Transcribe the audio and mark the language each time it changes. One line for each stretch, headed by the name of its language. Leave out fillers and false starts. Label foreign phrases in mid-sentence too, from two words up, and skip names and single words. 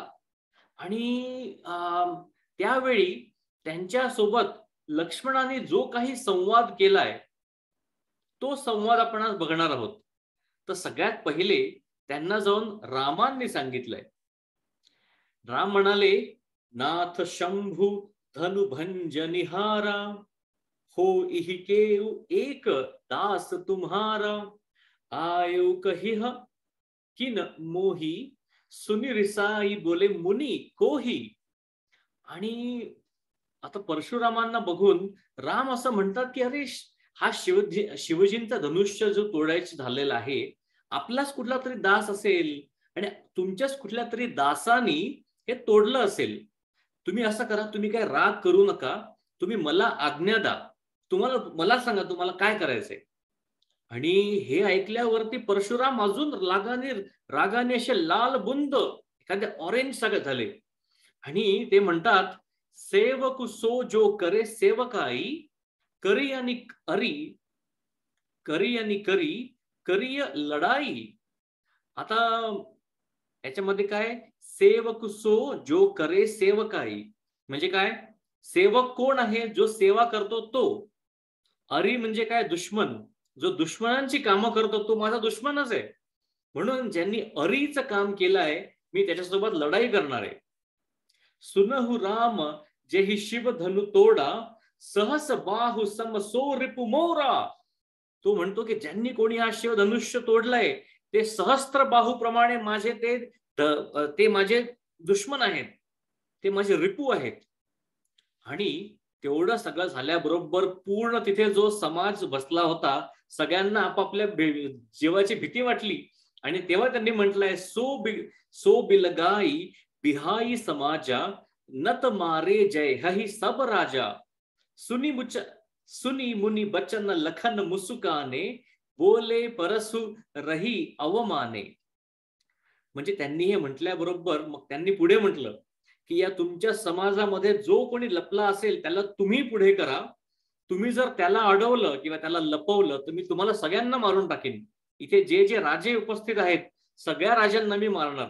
Marathi: आणि त्यावेळी त्यांच्या सोबत लक्ष्मणाने जो काही संवाद केलाय तो संवाद आपण आज बघणार आहोत. तर सगळ्यात पहिले त्यांना जाऊन रामांनी सांगितलंय. राम म्हणाले,
Awadhi: नाथ शंभू धनुभंज निहारा, हो इहि केउ एक दास तुम्हारा, आयु कहिह किन मोही, सुनी रिसाई बोले मुनी कोही.
Marathi: आणि आता परशुरामांना बघून राम असं म्हणतात की अरे हा शिवजींचा धनुष्य जो तोडायचं झालेला आहे, आपलाच कुठला तरी दास असेल आणि तुमच्याच कुठल्या तरी दासानी हे तोडलं असेल. तुम्ही असं करा, तुम्ही काय राग करू नका, तुम्ही मला आज्ञा द्या, मला सांगा तुम्हाला काय करायचंय. आणि हे ऐकल्यावरती परशुराम अजून रागाने असे लाल बुंद एखादे ऑरेंज सगळे झाले आणि ते म्हणतात,
Awadhi: सेवक सो जो करे सेवकाई, करी आणि करिय लढाई.
Marathi: आता याच्यामध्ये काय,
Awadhi: सेवक सो जो करे सेवकाई
Marathi: म्हणजे काय, सेवक कोण आहे, जो सेवा करतो तो. अरी म्हणजे काय, दुश्मन, जो दुश्मनांची कामं करतो तो माझा दुश्मनच आहे. म्हणून ज्यांनी अरीचं काम केलंय मी त्याच्यासोबत लढाई करणार आहे.
Awadhi: सुनहु राम जेहि शिव धनु तोडा, सहस बाहु सम सो रिपु मोरा.
Marathi: तो म्हणतो की ज्यांनी कोणी हा शिव धनुष्य तोडलाय ते सहस्त्र बाहूप्रमाणे माझे ते माझे दुश्मन आहेत, ते माझे रिपू आहेत. आणि तेवढं सगळं झाल्याबरोबर पूर्ण तिथे जो समाज बसला होता सगळ्यांना आपापल्या जीवाची भीती वाटली. आणि तेव्हा त्यांनी म्हटलंय,
Awadhi: सो बिलगाई बिहाई समाजा, नत मारे जय हही सब राजा, सुनी मुनी बचन लखन मुसुकाने, बोले परसु रही अवमाने.
Marathi: म्हणजे त्यांनी हे म्हटल्याबरोबर मग त्यांनी पुढे म्हटलं की या तुमच्या समाजामध्ये जो कोणी लपला असेल त्याला तुम्ही पुढे करा. तुम्ही जर त्याला अडवलं किंवा त्याला लपवलं तर मी तुम्हाला सगळ्यांना मारून टाकेन. इथे जे जे राजे उपस्थित आहेत सगळ्या राजांना मी मारणार.